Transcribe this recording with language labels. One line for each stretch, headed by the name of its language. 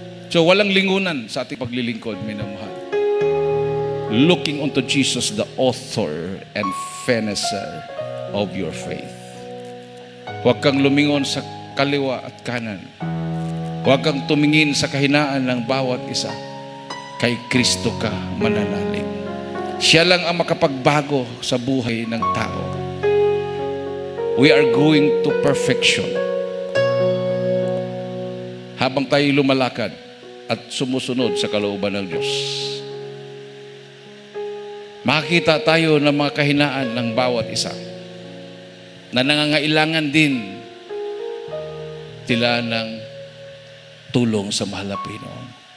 Filipino: So walang lingunan sa ating paglilingkod, minamahal.
English: Looking unto Jesus, the author and finisher of your faith.
Filipino: Huwag kang lumingon sa kaliwa at kanan. Huwag kang tumingin sa kahinaan ng bawat isa. Kay Kristo ka mananalig. Siya lang ang makapagbago sa buhay ng tao.
English: We are going to perfection.
Filipino: Habang tayo lumalakad at sumusunod sa kalooban ng Diyos, makikita tayo ng mga kahinaan ng bawat isa na nangangailangan din sila ng tulong sa mahal na Panginoon.